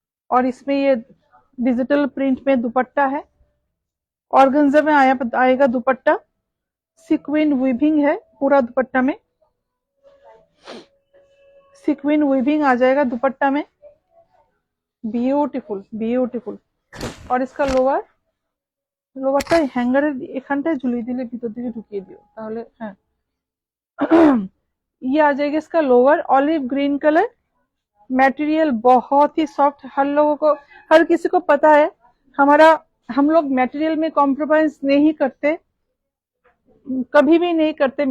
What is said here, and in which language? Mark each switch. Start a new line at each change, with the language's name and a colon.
Hindi: और इसमें ये डिजिटल प्रिंट में दुपट्टा है, ऑर्गेन्जा में आएगा दुपट्टा, सिक्विन वीविंग है पूरा दुपट्टा में, सिक्विन वीविंग आ जाएगा दुपट्टा में, ब्यूटीफुल ब्यूटीफुल। और इसका लोअर,
Bangla: লোয়ারটা হ্যাঙ্গারের এখানটায় ঝুলিয়ে দিলে ভিতর দিকে ঢুকিয়ে দিও তাহলে, হ্যাঁ।
Hindi: ये आ जाएगा इसका lower, olive green colour, material बहुत ही सॉफ्ट। हर लोगों को, हर किसी को पता है हम लोग मटेरियल में कॉम्प्रोमाइज नहीं करते, कभी भी नहीं करते।